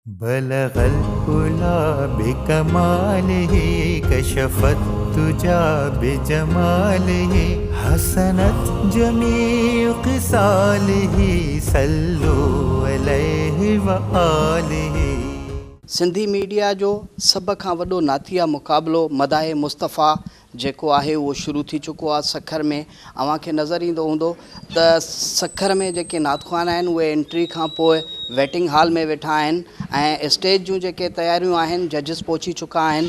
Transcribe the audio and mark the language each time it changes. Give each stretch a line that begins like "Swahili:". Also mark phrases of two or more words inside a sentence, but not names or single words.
Arabic: بلغ العلى بكماله كشف الدجى بجماله حسنت جميع خصاله صلوا عليه وآله.
Sindhi: सिंधी मीडिया जो सब खां वॾो नातिया मुक़ाबिलो मदाहे मुस्तफ़ा जेको आहे उहो शुरू थी चुको आहे सखर में। अव्हांखे नज़र ईंदो हूंदो त सखर में जेके नातख़्वान आहिनि उहे एंट्री खां पोइ
English: waiting hall
Sindhi: में वेठा आहिनि ऐं स्टेज जूं जेके तयारियूं आहिनि जजिस पहुची चुका आहिनि।